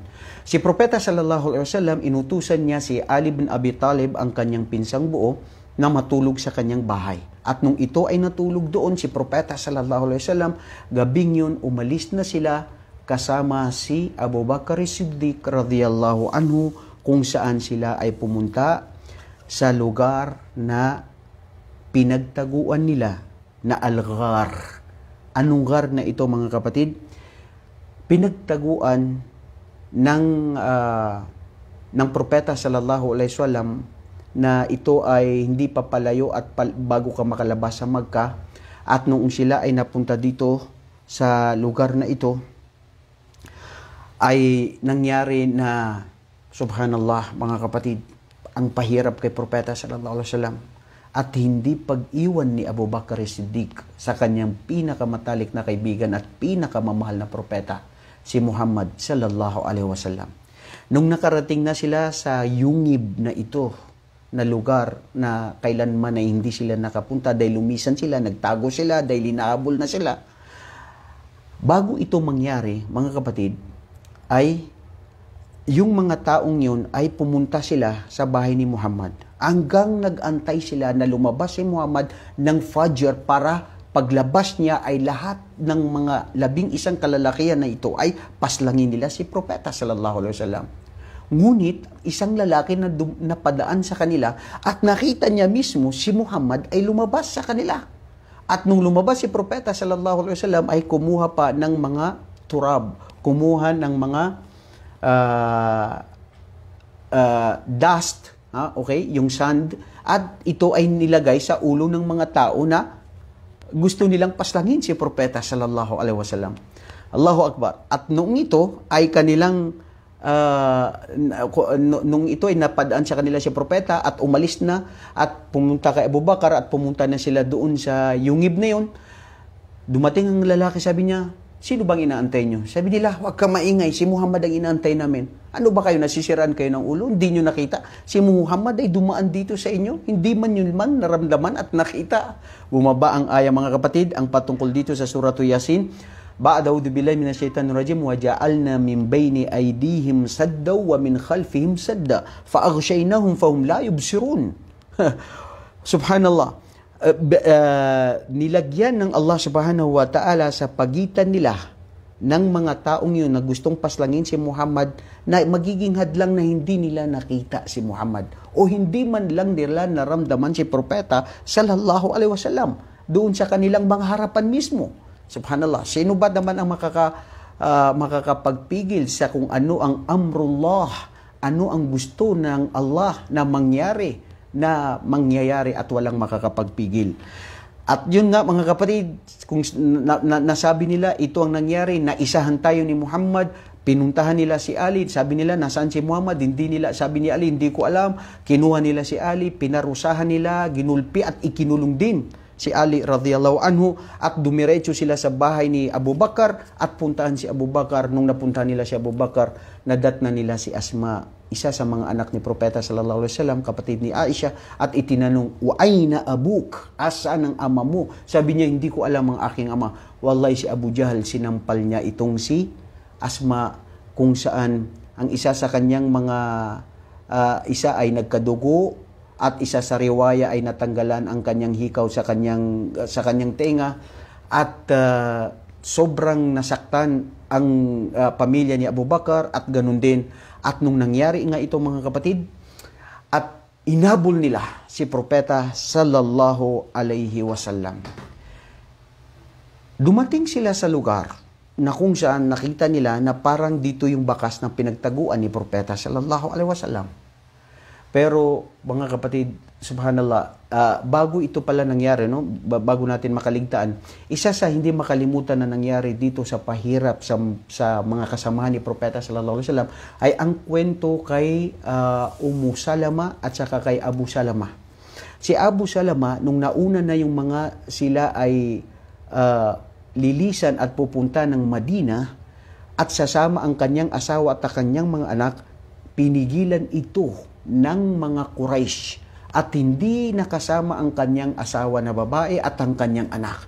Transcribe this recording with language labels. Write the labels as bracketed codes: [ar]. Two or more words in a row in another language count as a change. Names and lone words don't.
[tl] Si Propeta [ar] صلى الله عليه وسلم, [tl] inutusan niya si Ali bin Abi Talib, ang kanyang pinsang buo, na matulog sa kanyang bahay. At nung ito ay natulog doon, si Propeta [ar] صلى الله عليه وسلم, [tl] gabing yun umalis na sila kasama si Abu Bakar Siddiq [ar] رضي الله عنه, [tl] kung saan sila ay pumunta sa lugar na pinagtaguan nila na Al-Ghar. Anong ghar na ito mga kapatid? Pinagtaguan ng propeta [ar] صلى الله عليه وسلم [tl] na ito ay hindi papalayo at bago ka makalabas sa Makkah. At noong sila ay napunta dito sa lugar na ito, ay nangyari na, subhanallah mga kapatid, ang pahirap kay propeta [ar] صلى الله عليه وسلم [tl] at hindi pag-iwan ni Abu Bakr Siddiq sa kanyang pinakamatalik na kaibigan at pinakamamahal na propeta, si Muhammad [ar] صلى الله عليه وسلم. [tl] Nung nakarating na sila sa yungib na ito, na lugar na kailanman ay hindi sila nakapunta dahil lumisan sila, nagtago sila, dahil inaabol na sila. Bago ito mangyari, mga kapatid, ay yung mga taong yun ay pumunta sila sa bahay ni Muhammad. Hanggang nag-antay sila na lumabas si Muhammad ng Fajr para paglabas niya ay lahat ng mga 11 kalalakihan na ito ay paslangin nila si Propeta [ar] صلى الله عليه وسلم. [tl] Ngunit isang lalaki na napadaan sa kanila at nakita niya mismo si Muhammad ay lumabas sa kanila. At nung lumabas si Propeta [ar] صلى الله عليه وسلم [tl] ay kumuha pa ng mga turab, kumuha ng mga dust, okay, yung sand, at ito ay nilagay sa ulo ng mga tao na gusto nilang paslangin si Propeta [ar] صلى الله عليه وسلم. الله أكبر. [tl] At noong ito ay kanilang nung ito ay napadaan sa kanila si Propeta at umalis na at pumunta kay Abu Bakar at pumunta na sila doon sa yungib na yun, dumating ang lalaki, sabi niya, sino bang inaantay nyo? Sabi nila, huwag ka maingay, si Muhammad ang inaantay namin. Ano ba kayo, nasisiraan kayo ng ulo? Hindi nyo nakita? Si Muhammad ay dumaan dito sa inyo? Hindi man yun man naramdaman at nakita. Bumaba ang aya, mga kapatid, ang patungkol dito sa Suratu Yasin. [ar] بعده بالله من الشيطان الرجيم وجعلنا من بين أيديهم سدا ومن خلفهم سدا فأغشيناهم فهم لا يبصرون. [tl] Subhanallah. Nilagyan ng Allah [ar] سبحانه وتعالى [tl] sa pagitan nila ng mga taong yun na gustong paslangin si Muhammad na magiging hadlang na hindi nila nakita si Muhammad o hindi man lang nila naramdaman si Propeta [ar] صلى الله عليه وسلم [tl] doon sa kanilang mga harapan mismo. Subhanallah, sino ba naman ang makakapagpigil sa kung ano ang amrullah, ano ang gusto ng Allah na mangyayari at walang makakapagpigil. At yun nga mga kapatid, kung nasabi nila ito ang nangyari, naisahan tayo ni Muhammad, pinuntahan nila si Ali, sabi nila nasaan si Muhammad, sabi ni Ali, hindi ko alam, kinuha nila si Ali, pinarusahan nila, ginulpi at ikinulong din si Ali [ar] رضي الله عنه [tl] at dumiretso sila sa bahay ni Abu Bakar at puntahan si Abu Bakar. Nung napuntahan nila si Abu Bakar, nadatna nila si Asma, isa sa mga anak ni Propeta [ar] صلى الله عليه وسلم, [tl] kapatid ni Aisha, at itinanong, [ar] "وأين أبوك? [tl] Asaan ang ama mo?" Sabi niya, "Hindi ko alam ang aking ama." Wallahi si Abu Jahal sinampal niya itong si Asma, kung saan ang isa sa kanyang mga isa ay nagkadugo at isa sa riwaya ay natanggalan ang kanyang hikaw sa kanyang tenga at sobrang nasaktan ang pamilya ni Abu Bakar at ganun din. At nung nangyari nga ito mga kapatid, at inabol nila si Propeta [ar] صلى الله عليه وسلم. [tl] Dumating sila sa lugar na kung saan nakita nila na parang dito yung bakas ng pinagtaguan ni Propeta [ar] صلى الله عليه وسلم. [tl] Pero mga kapatid, subhanallah, bago ito pala nangyari, no? Bago natin makaligtaan, isa sa hindi makalimutan na nangyari dito sa pahirap sa mga kasamahan ni Propeta [ar] صلى الله عليه وسلم [tl] ay ang kwento kay Ummu Salama at saka kay Abu Salama. Si Abu Salama, nung nauna na yung mga sila ay lilisan at pupunta ng Madina at sasama ang kanyang asawa at kanyang mga anak, pinigilan ito ng mga Quraysh at hindi nakasama ang kanyang asawa na babae at ang kanyang anak.